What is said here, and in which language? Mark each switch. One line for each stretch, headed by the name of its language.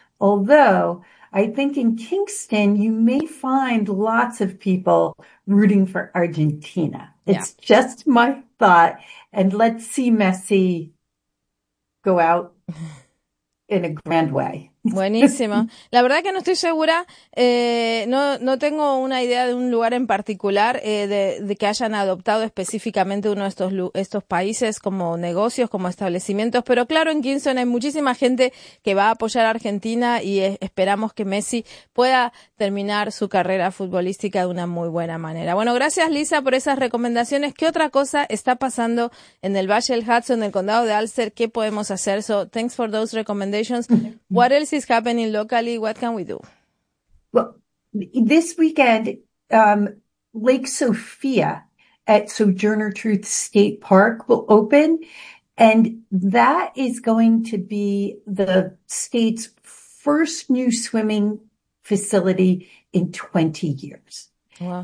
English: Although I think in Kingston, you may find lots of people rooting for Argentina. It's just my thought. And let's see Messi go out in a grand way.
Spanish: Buenísimo. La verdad que no estoy segura, no tengo una idea de un lugar en particular de que hayan adoptado específicamente uno de estos países como negocios, como establecimientos, pero claro, en Kingston hay muchísima gente que va a apoyar a Argentina y esperamos que Messi pueda terminar su carrera futbolística de una muy buena manera. Bueno, gracias Lisa por esas recomendaciones. ¿Qué otra cosa está pasando en el Valle del Hudson, en el condado de Ulster? ¿Qué podemos hacer?
English: So, thanks for those recommendations. What else is happening locally? What can we do? Well, this weekend, Lake Sophia at Sojourner Truth State Park will open, and that is going to be the state's first new swimming facility in 20 years. Wow.